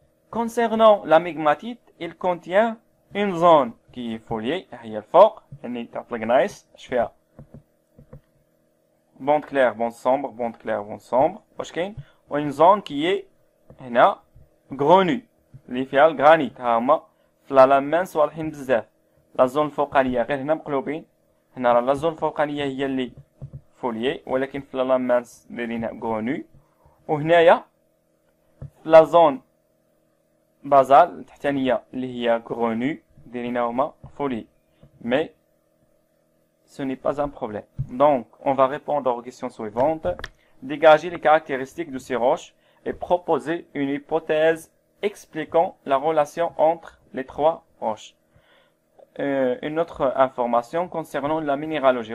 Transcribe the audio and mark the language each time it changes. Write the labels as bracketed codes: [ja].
[fr] Concernant la migmatite, il contient une zone qui est foliée, [ar] هي الفوق, يعني تحت الجنايس, اش فيها [fr] bande claire, bande sombre, bande claire, bande sombre, [ar] واش كاين, [fr] une zone qui est هنا grenue, [ar] اللي فيها الجرانيت, ها هما في لا لامانس واضحين بزاف. لا زون الفوقانية غير هنا مقلوبين, هنا راه لا زون الفوقانية هي اللي فوليي, ولكن في لا لامانس دايرينها غرونو, وهنايا في لا زون بازال التحتانية اللي هي غرونو دايرينها هما فولي. [fr] Mais ce n'est pas un problème. Donc, on va répondre aux questions suivantes. Dégager les caractéristiques de ces roches et proposer une hypothèse expliquant la relation entre les trois roches. Une autre information concernant la minéralogie.